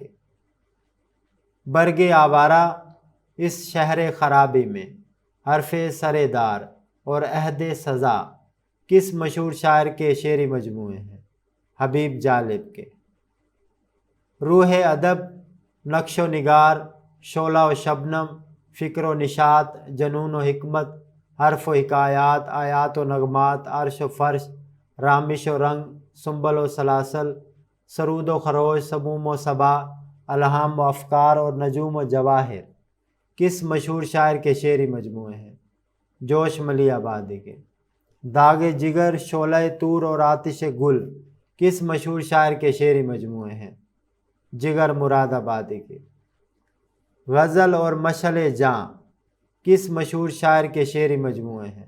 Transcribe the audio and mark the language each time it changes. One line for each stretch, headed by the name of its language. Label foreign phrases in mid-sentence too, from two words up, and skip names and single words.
Urdu: برگ آوارہ، اس شہر خرابی میں، حرف سردار اور عہد سزا کس مشہور شاعر کے شعری مجموعے ہیں؟ حبیب جالب کے۔ روح ادب، نقش و نگار، شعلہ و شبنم، فکر و نشاط، جنون و حکمت، حرف و حکایات، آیات و نغمات، عرش و فرش، رامش و رنگ، سنبل و سلاسل، سرود و خروش، سموم و صبا، الہام و افکار اور نجوم و جواہر کس مشہور شاعر کے شعری مجموعے ہیں؟ جوش ملی آبادی کے۔ داغ جگر، شعلہ طور اور آتش گل کس مشہور شاعر کے شعری مجموعے ہیں؟ جگر مراد آبادی کے۔ غزل اور مشعل جاں کس مشہور شاعر کے شعری مجموعے ہیں؟